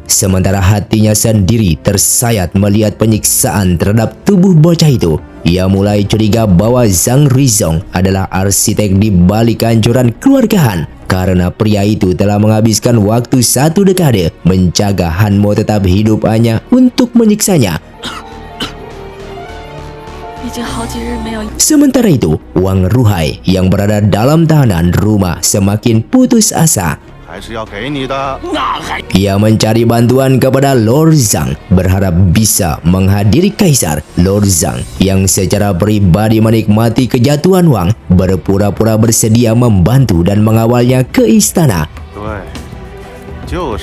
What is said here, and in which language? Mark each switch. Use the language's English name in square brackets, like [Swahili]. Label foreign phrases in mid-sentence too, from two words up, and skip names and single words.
[Indonesian] Sementara hatinya sendiri tersayat melihat penyiksaan terhadap tubuh bocah itu. Ia mulai curiga bahwa Zhang Ruizong adalah arsitek di balik kehancuran keluarga Han. Karena pria itu telah menghabiskan waktu 1 dekade menjaga Hanmo tetap hidup hanya untuk menyiksanya. [Chinese] 已经好几日没有。 [Indonesian] Sementara itu, Wang Ruhai yang berada dalam tahanan rumah semakin putus asa. [Chinese] 还是要给你的。 [Indonesian] Ia mencari bantuan kepada Lord Zhang, berharap bisa menghadiri Kaisar. Lord Zhang yang secara pribadi menikmati kejatuhan Wang, berpura-pura bersedia membantu dan mengawalnya ke istana. [Chinese] 对，就是。